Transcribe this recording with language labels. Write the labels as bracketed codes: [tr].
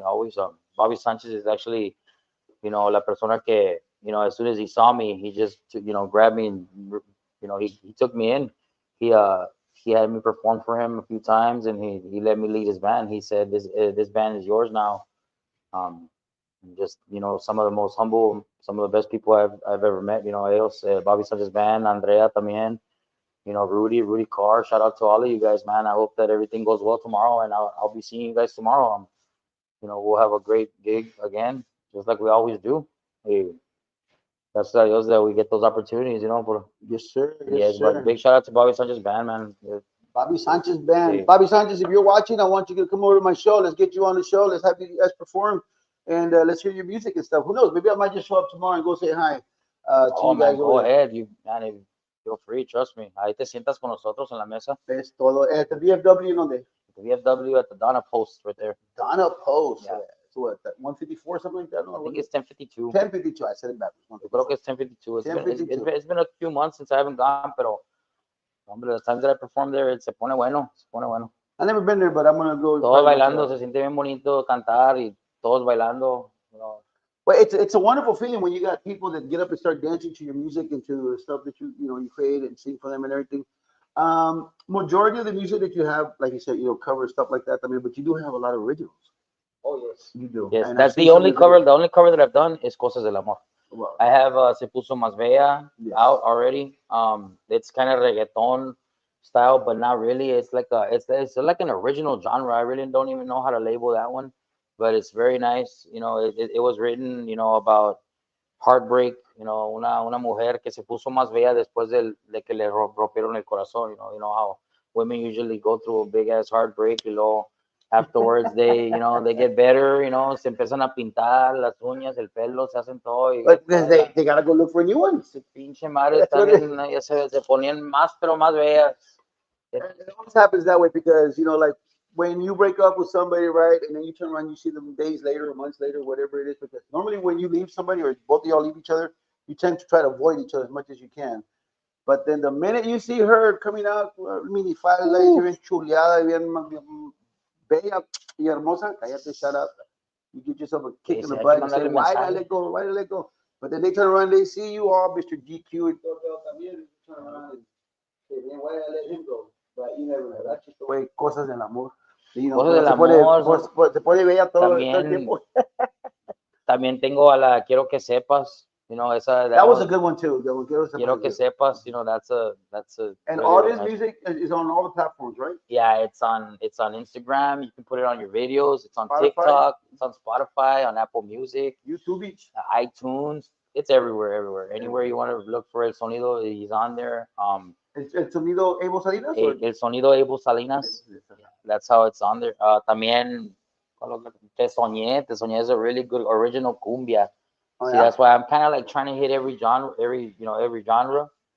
[en] Always, Bobby Sanchez is actually, [es] la persona que, [en] as soon as he saw me, he just, grabbed me and, he took me in. He had me perform for him a few times, and he let me lead his band. He said, this band is yours now. Um, and just, some of the most humble, some of the best people I've ever met. [es] Ellos, Bobby Sanchez band, Andrea también. [en] Rudy Carr. Shout out to all of you guys, man. I hope that everything goes well tomorrow, and I'll be seeing you guys tomorrow. We'll have a great gig again, just like we always do. Hey, that's Dios that we get those opportunities, For, Yes, sir. yes, but big shout out to Bobby Sanchez band, man. Bobby Sanchez band. Hey. Bobby Sanchez, if you're watching, I want you to come over to my show. Let's get you on the show. Let's have you guys perform, and let's hear your music and stuff. Who knows? Maybe I might just show up tomorrow and go say hi to Oh, you guys. man, go ahead, feel free, trust me. [es] Ahí te sientas con nosotros en la mesa. Es todo. [en] At the VFW, [es] ¿dónde? [en] The VFW at the Donna Post right there. Donna Post. Yeah. So what? 154, something like that? No, I think it's 1052. 1052. I said it backwards. [es] Yo creo que es 1052. [en] It's 1052. It's been a few months since I haven't gone, [es] pero hombre, [en] the times that I performed there, [es] se pone bueno, se pone bueno. [en] I've never been there, but I'm gonna go. [es] Todos bailando, se siente bien bonito cantar y todos bailando. [en] Well, it's a wonderful feeling when you got people that get up and start dancing to your music and to the stuff that you create and sing for them and everything. Majority of the music that you have, like you said, cover stuff like that. I mean, but you do have a lot of originals. Oh yes, you do. Yes, and that's the only cover. The only cover that I've done is Cosas del Amor. Wow. I have Se Puso Más Bella Yes. out already. It's kind of reggaeton style, but not really. It's like it's like an original genre. I really don't even know how to label that one, but it's very nice. It was written, about heartbreak. [es] Una mujer que se puso más bella después de que le rompieron el corazón. [en] You know how women usually go through a big ass heartbreak, [es] y luego [en] afterwards they get better, [es] se empiezan a pintar las uñas, el pelo, se hacen todo. [en] But they gotta go look for new ones. [es] Pinche madre, también ya se ponían más, pero más bellas. [en] It always happens that way because like when you break up with somebody, right, and then you turn around, you see them days later or months later, whatever it is. Because normally when you leave somebody or both of y'all leave each other, you tend to try to avoid each other as much as you can. But then the minute you see her coming out, mini file, [es] bien chuleada, bien bella y hermosa, cállate, [en] shut up. You get yourself a kick in the butt and say, why did I let go? Why did I let go? But then they turn around, they see you all, Mr. GQ, and you turn around and say, man, why did I let him go? But you never know. That's just the way Cosas del Amor. Cosas del Amor. [es] Se pone bella todo el tiempo. También tengo a la Quiero que sepas. [en] That was a good one too. Quiero que sepas, that's a. And all this music is on all the platforms, right? Yeah, it's on Instagram. You can put it on your videos. It's on Spotify. TikTok. It's on Spotify, on Apple Music, YouTube, iTunes. It's everywhere. Anywhere you want to look for El Sonido, he's on there. El Sonido Abel Salinas. El Sonido Abel Salinas. That's how it's on there. También Te Soñé is a really good original cumbia. Oh, See, yeah? that's why I'm kind of like trying to hit every genre, every genre.